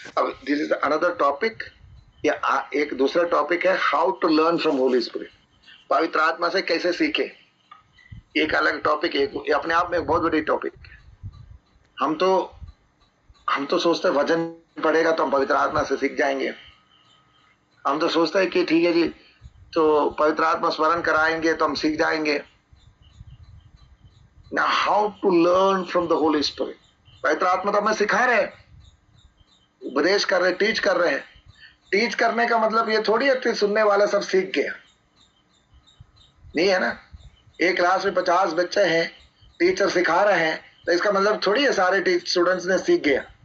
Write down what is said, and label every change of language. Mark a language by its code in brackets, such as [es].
[hi] अब [en] this is another topic, [hi] या एक दूसरा टॉपिक है [en] how to learn from Holy Spirit, [hi] पवित्र आत्मा से कैसे सीखे, एक अलग टॉपिक, एक अपने आप में एक बहुत बड़ी टॉपिक। हम तो सोचते हैं वजन बढ़ेगा तो हम पवित्र आत्मा से सीख जाएंगे। हम तो सोचते हैं कि ठीक है जी, तो पवित्र आत्मा स्मरण कराएंगे तो हम सीख जाएंगे। [en] Now how to learn from the Holy Spirit? [hi] पवित्र आत्मा तो हमें सिखा रहे हैं, उपदेश कर रहे, टीच कर रहे हैं। टीच करने का मतलब ये थोड़ी है कि सुनने वाला सब सीख गया, नहीं है ना। एक क्लास में 50 बच्चे हैं, टीचर सिखा रहे हैं, तो इसका मतलब थोड़ी है सारे स्टूडेंट्स ने सीख गया।